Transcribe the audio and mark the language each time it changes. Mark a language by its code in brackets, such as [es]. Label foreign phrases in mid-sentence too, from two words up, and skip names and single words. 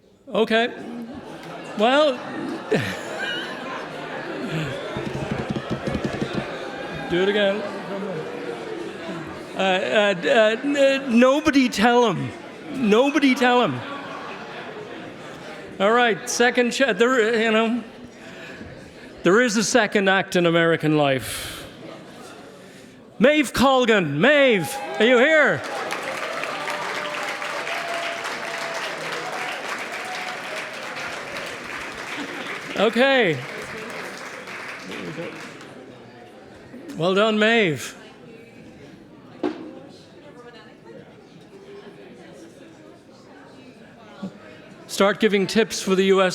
[en] Okay. Well, do it again. Nobody tell him. Nobody tell him. All right, second, there is a second act in American life. Maeve Colgan. Maeve, are you here? Okay. Well done, Maeve. Start giving tips for the U.S.